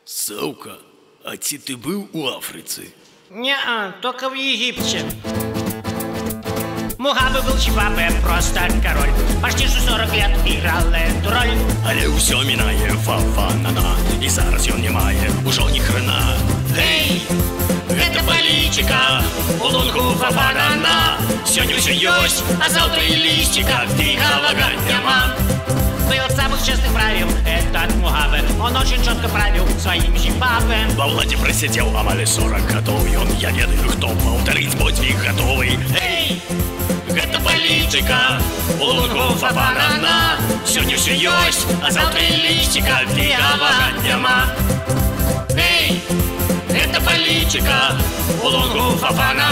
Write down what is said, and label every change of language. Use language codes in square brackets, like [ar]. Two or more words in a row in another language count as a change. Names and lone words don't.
[be] Саўка, а ці ты быў у Афрыцы? [ru] Не-а, только в Египте. Мугабе был Чипапе, просто король. Почти что 40 лет играл эту роль. [be] Але ўсё мінае фа-фа-на-на. І зараз ён не мае ужо ні хрена. Эй, гэта палітика, у лунку фа-фа-на-на. Сёння ўсё ёсць, а заўтра і лісціка фігавага няма. [ru] Был от самых честных правил этот Мугабе. Он очень четко правил своим Зимбабве. [be] Ва ўладзе прасядзеў амаль 40 гадоў. Ён, я ведаю, хто паўтарыць подзвіг гатовы. Эй, гэта палітика, у лунку фа-фа-на-на. Сёння ўсё ёсць, а заўтра і лісціка фігавага няма. Эй, гэта палітика, у лунку фа-фа-на-на.